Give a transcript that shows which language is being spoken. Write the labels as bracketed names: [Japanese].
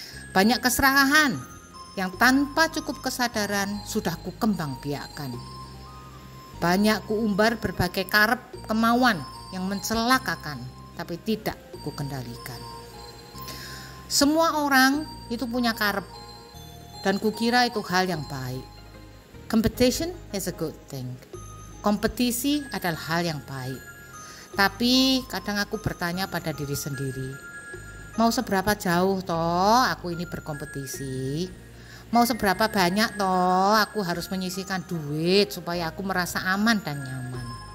[Indonesian] Banyak keserakahan yang tanpa cukup kesadaran sudah kukembangbiakkan. Banyak kuumbar berbagai karep kemauan yang mencelakakan, tapi tidak kukendalikan. Semua orang itu punya karep, dan kukira itu hal yang baik. [English] Competition is a good thing. [Indonesian] Kompetisi adalah hal yang baik. Tapi kadang aku bertanya pada diri sendiri, mau seberapa jauh toh aku ini berkompetisi? Mau seberapa banyak toh aku harus menyisihkan duit supaya aku merasa aman dan nyaman?